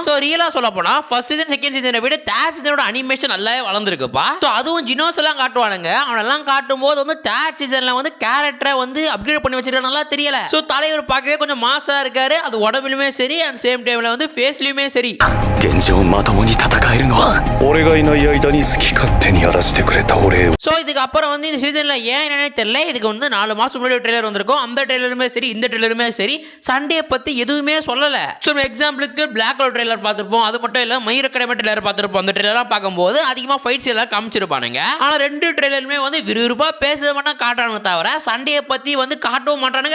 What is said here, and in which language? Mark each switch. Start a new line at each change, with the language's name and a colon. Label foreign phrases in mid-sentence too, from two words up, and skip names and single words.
English: so realஆக
Tamil: சொல்ல போனால்
English: first season second seasonஐ
Tamil: விட
English: third seasonஓட animation
Tamil: நல்லாவே வளர்ந்துருக்குப்பா. ஸோ அதுவும் ஜினோஸ் எல்லாம் காட்டுவானுங்க. அவனெல்லாம் காட்டும் போது வந்து தேர்ட் சீசனில் வந்து கேரக்டரை வந்து அப்கிரேட் பண்ணி வச்சிருக்க நல்லா தெரியல. ஸோ தலைவர் பார்க்கவே கொஞ்சம் மாசாக இருக்காரு. அது உடம்புலுமே சரி
English: and same timeஇல்
Tamil: வந்து ஃபேஸ்லையுமே சரி.
Japanese: 現状まともに戦えるのは俺がいない間に好き勝手にやらせてくれた俺を。
Tamil: ஸோ இதுக்கு அப்புறம் வந்து இந்த சீசனில் ஏன் என்னன்னே தெரியல. இதுக்கு வந்து 4 மாதம் முன்னாடி ட்ரெய்லர் வந்திருக்கும். அந்த ட்ரெய்லருமே சரி இந்த ட்ரெய்லருமே சரி சண்டே பற்றி எதுவுமே சொல்லலை.
English: so exampleஉக்கு black color trailer
Tamil: பார்த்துருப்போம். அது மட்டும் இல்லை மயிரக்கடமை ட்ரெய்லர் பார்த்துருப்போம். அந்த ட்ரெய்லர்லாம் பார்க்கும்போது அதிகமாக ஃபைட்ஸ் எல்லாம் காமிச்சிருப்பானுங்க. ஆனால் 2 ட்ரெய்லருமே வந்து விறுவிறுப்பாக பேச மாட்டாங்க காட்டுறாங்க தவிர சண்டையை பற்றி வந்து காட்டவும் மாட்டானுங்க.